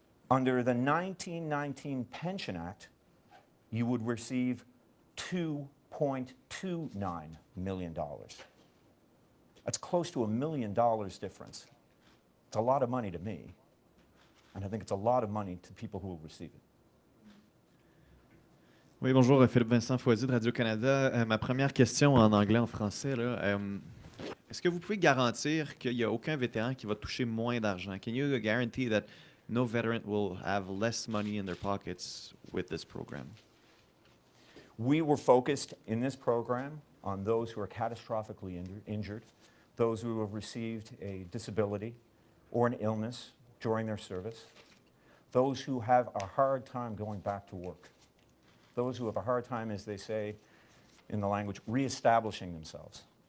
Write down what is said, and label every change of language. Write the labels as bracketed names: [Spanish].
[English] Under the 1919 Pension Act, you would receive $2.29 million. That's close to $1 million difference. It's a lot of money to me, and I think it's a lot of money to people who will receive it. [French] Oui, bonjour, Philippe Vincent Foisy de Radio-Canada. Ma première question en anglais, en français, là, est-ce que vous pouvez garantir qu'il n'y a aucun vétéran qui va toucher moins d'argent? [English] Can you guarantee that no veteran will have less money in their pockets with this program? We were focused in this program on those who are catastrophically injured, those who have received a disability or an illness during their service, those who have a hard time going back to work, those who have a hard time, as they say in the language, reestablishing themselves.